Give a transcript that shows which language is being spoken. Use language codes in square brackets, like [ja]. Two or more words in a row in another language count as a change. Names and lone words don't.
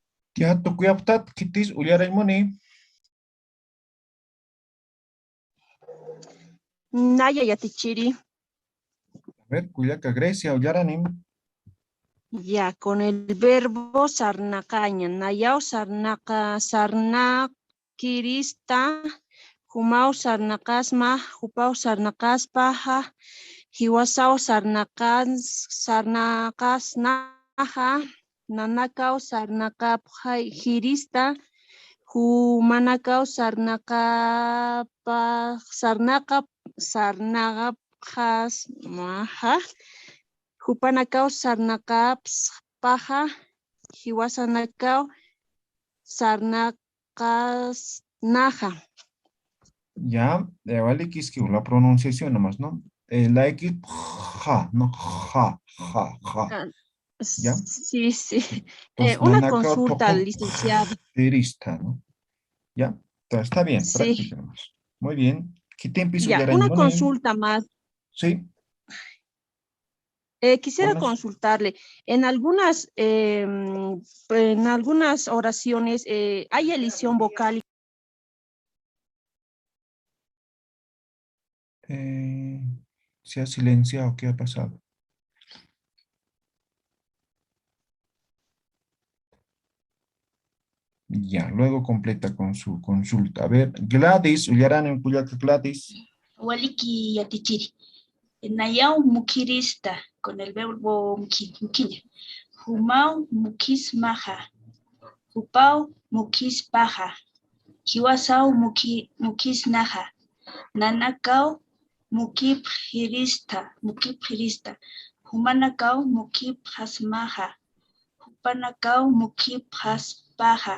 [ay] Ya, tukuyaptat, kitis, ullaraymuni. Naya yatichiri. [es] A ver, [ay] Cuyaca Grecia, ullaranim. [es] Ya, con el verbo sarnacaña. [ay] Nayao sarnaca, sarnakirista. Humao sarnacasma, hupao sarnacaspaja. Hiwasao sarnacasnaja. Nanacao sarnacapjirista. Humanacao sarnagapjasmaja. Hupanacao sarnacapspaja. Hiwasanacao sarnacasnaja. [es] Ya, vale que es que la pronunciación nomás, ¿no? La X, ja, no, ja, ja, ja. Ah, ¿Ya? sí, sí. Entonces, Una [ay] nanacao [es] consulta, topo, licenciado. jirista, ¿no? ¿Ya? Entonces, está bien, Sí, práctica nomás. Muy bien. ¿Qué te empiezo ya, ya una Raymond? consulta más. Sí, Quisiera buenas. consultarle, en algunas oraciones hay elisión vocal. Eh, Se ha silenciado, ¿qué ha pasado? Ya, luego completa con su consulta. A ver, [ay] Gladys, Ullaran en Cuyaca, Gladys. Waliki yatichiri. Nayao mukirista [es] con el verbo [ay] mukiña. Humau mukis maja. Hupau mukis paja. Hiwasau mukis naja. Nanakau mukip hirista. Humanakau mukip hasmaja. Hupanakau mukip haspaja.